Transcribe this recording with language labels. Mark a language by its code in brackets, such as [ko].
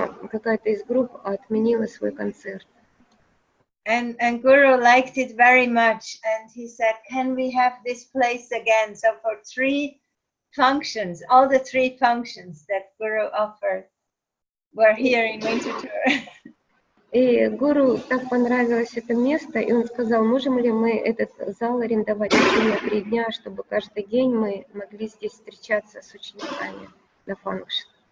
[ru] Какая-то из групп отменила свой концерт. [en] And Guru liked it very much, and he said, can we have this place again? So for 3 functions, all the 3 functions that Guru offered were here in winter tour. [ru] И Гуру так понравилось это место, и он сказал, можем ли мы этот зал арендовать на 3 дня, чтобы каждый день мы могли здесь встречаться с учениками на фанкшн.